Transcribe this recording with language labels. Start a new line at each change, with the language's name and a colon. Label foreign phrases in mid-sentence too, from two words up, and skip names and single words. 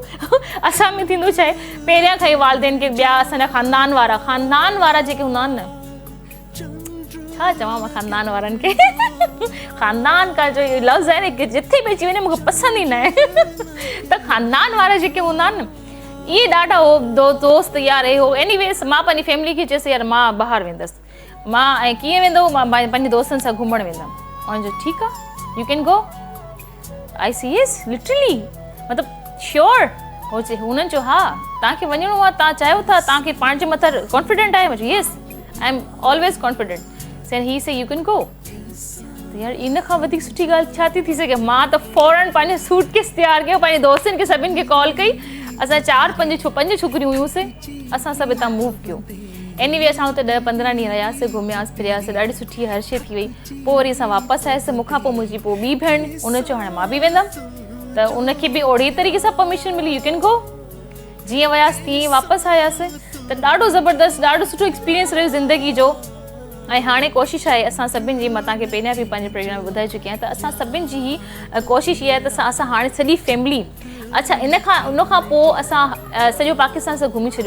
Sindhi: असां में थींदो छा आहे, पहिरियां खां ई वालिदेन खे ॿिया असांजा ख़ानदान वारा जेके हूंदा आहिनि न, छा चवां मां ख़ानदान वारनि खे, ख़ानदान का जो लफ़्ज़ आहे न की जिथे बि अची वञे मूंखे पसंदि ई न आहे। त ख़ानदान वारा जेके हूंदा आहिनि न इहे ॾाढा हो दोस्त यार हे हो। एनीवेज़ मां पंहिंजी फैमिली खे चयसि यार मां ॿाहिरि वेंदसि। मां ऐं कीअं वेंदो, मां पंहिंजे दोस्तनि सां घुमणु वेंदमि। उन्हनि चयो ठीकु आहे,
English: you can go. I see yes literally,
Sindhi: मतिलबु श्योर। हो चए हुननि चयो हा तव्हांखे वञिणो आहे, तव्हां चाहियो था, तव्हांखे पाण जे मथां कॉन्फिडेंट आहे। मां चयो
English: yes, I am always confident. Sir he say you can go.
Sindhi: त यार इन खां वधीक सुठी ॻाल्हि छा थी सघे। मां त फौरन पंहिंजो सूटकेस तयारु कयो, पंहिंजे दोस्तनि खे सभिनि खे कॉल कई। असां 4-5 छोकिरियूं हुयूंसीं, असां सभु हितां मूव कयो। एनीवे असां हुते 10-15 ॾींहं रहियासीं, घुमियासीं फिरियासीं, ॾाढी सुठी हर शइ थी वई। पोइ वरी असां वापसि आयासीं। मूंखां पोइ मुंहिंजी ॿी भेण, उन चयो हाणे मां बि वेंदमि। त उनखे बि ओड़ी तरीक़े सां परमिशन मिली,
English: you can go.
Sindhi: जीअं वियासीं तीअं वापसि आयासीं। त ॾाढो ज़बरदस्त, ॾाढो सुठो एक्सपीरियंस रहियो ज़िंदगी जो। ऐं हाणे कोशिशि आहे असां सभिनि जी, मां तव्हांखे पहिरियां बि पंहिंजे प्रोग्राम में ॿुधाए चुकी आहियां, त असां सभिनि जी ही कोशिशि इहा आहे त असां हाणे सॼी फैमिली, अच्छा उन खां पोइ असां सॼो पाकिस्तान सां घुमी छॾियो आहे।